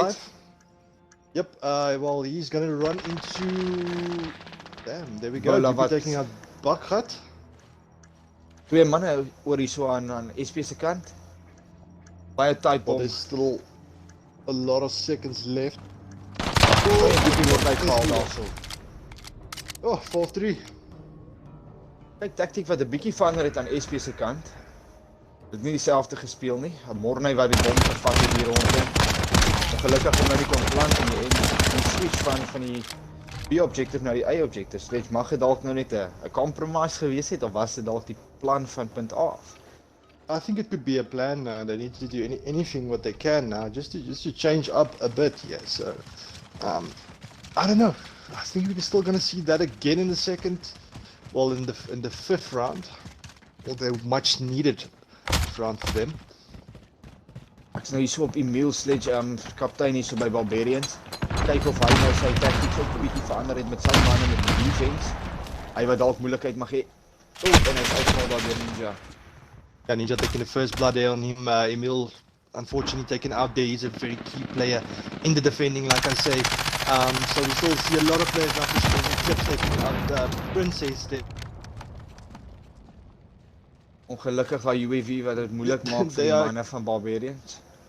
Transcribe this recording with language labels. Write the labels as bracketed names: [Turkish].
[English] alive. Yep. Well, he's gonna run into. Damn. There we go. Bola Doopy [Afrikaans] wat- [English] taking out Bakhat. [Afrikaans] 2 manne oor hierso aan SP se kant. Baie tight bom. [English] there's still a lot of seconds left. [Afrikaans] Doopy word uitgehaal daarso. [English] Oh, 4-3. [Afrikaans] Kyk, tactiek wat 'n bietjie verander het aan SP se kant. Dit nie dieselfde gespeel nie. Mornay wat die bom gevat het hier rondom. Ongelukkig om nou nie kon plant nie en die switch van die B-objective na die A-objective. Sledge mag dit dalk nou net 'n compromise gewees het of was dit dalk die plan van punt A af? [English] I think it could be a plan now. They need to do anything what they can now, just to change up a bit. Yeah. So, I don't know. I think we're still gonna see that again in the second, well, in the fifth round, although much needed round for them. [Afrikaans] Ek's nou hier so op Emil Sledge, kaptein hier so by Barbarians. Kyk of hy nou sy tactics ook 'n bietjie verander het met sy manne met die defense. Hy wat dalk moeilikheid mag hê. En hy's uitgehaal daar deur Ninja. [English] Yeah, Ninja taking the first blood there on him. Emil, unfortunately, taken out there. He's a very key player in the defending, like I say. So we still see a lot of players now pushing clips taking out Princess there. [Afrikaans] Ongelukkig haar UAV wat dit moeilik maak vir die manne van Barbarians.